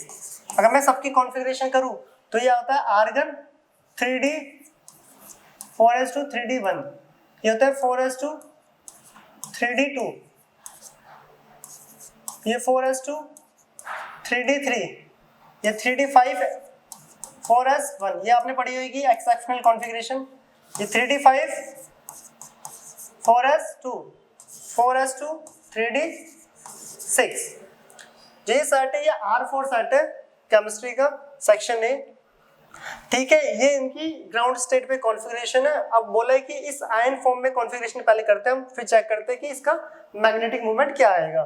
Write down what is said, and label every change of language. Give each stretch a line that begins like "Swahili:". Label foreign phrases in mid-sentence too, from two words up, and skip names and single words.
Hindi: अगर मैं सबकी कॉन्फ़िगरेशन करूं तो ये होता है आर्गन 3D 4s2 3D1, ये होता है 4s2 3D2, ये 4s2 3D3, ये 3D5 4s1। ये आपने पढ़ी होगी
English: exceptional configuration.
Hindi: ये 3D5 4s2 4s2 3D6। ये सेट है, ये R4 सेट है केमिस्ट्री का
English: section A,
Hindi: ठीक है। ये इनकी
English: ground state
Hindi: पे कॉन्फ़िगरेशन है। अब बोला है कि इस
English: ion form
Hindi: में कॉन्फ़िगरेशन पहले करते हैं हम, फिर चेक करते हैं कि इसका
English: magnetic movement
Hindi: क्या आएगा।